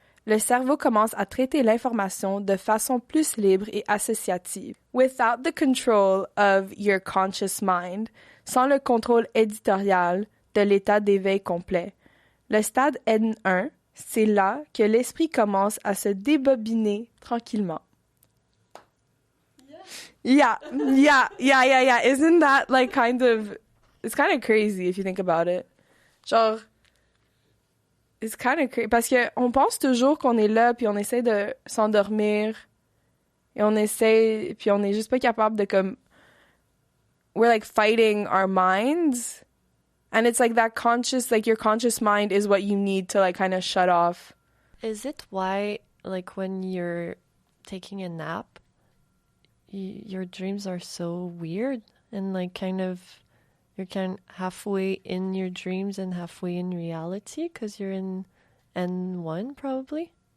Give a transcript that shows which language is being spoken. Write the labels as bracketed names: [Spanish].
[French] Le cerveau commence à traiter l'information de façon plus libre et associative, [English] without the control of your conscious mind, [French] sans le contrôle éditorial de l'état d'éveil complet. Le stade N1, c'est là que l'esprit commence à se débobiner tranquillement. [English] Yeah. Isn't that like it's kind of crazy if you think about it. Genre, it's kind of crazy. [French] Parce qu'on pense toujours qu'on est là, puis on essaie de s'endormir, et on essaie, puis on est juste pas capable de comme, [English] we're like fighting our minds. And it's like that conscious, like your conscious mind is what you need to like kind of shut off. Is it why, like when you're taking a nap, your dreams are so weird and like kind of, you're kind of halfway in your dreams and halfway in reality because you're in N1 probably?